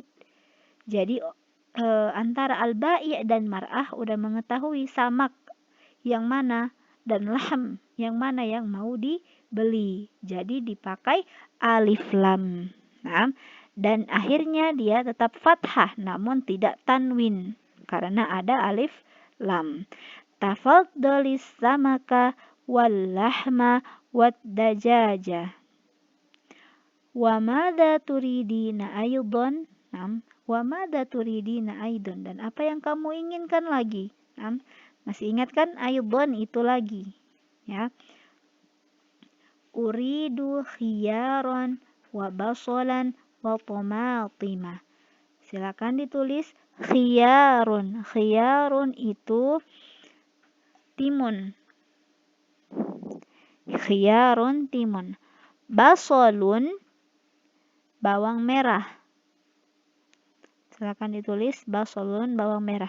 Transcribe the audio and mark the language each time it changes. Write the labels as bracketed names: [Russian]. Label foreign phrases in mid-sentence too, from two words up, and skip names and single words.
[Indonesian] Jadi antara al-bai' dan mar'ah udah mengetahui samak yang mana dan lahm yang mana yang mau dibeli. Jadi dipakai [Arabic] ألف لام. [Indonesian] Nah, dan akhirnya dia tetap fathah namun tidak tanwin karena ada [Arabic] ألف لام. تفضلي السمك واللحم والدجاج. وماذا تريدين أيضا? نعم، وماذا تريدين أيضا, [Indonesian] dan apa yang kamu inginkan lagi? Nam, masih ingat kan aydon itu lagi, ya. [Arabic] أريد خيارا وبصلا وطماطم. [Indonesian] Silakan ditulis khiyarun. Khiyarun itu timun. Khiyarun timun. Basolun bawang merah. Silakan ditulis basolun bawang merah.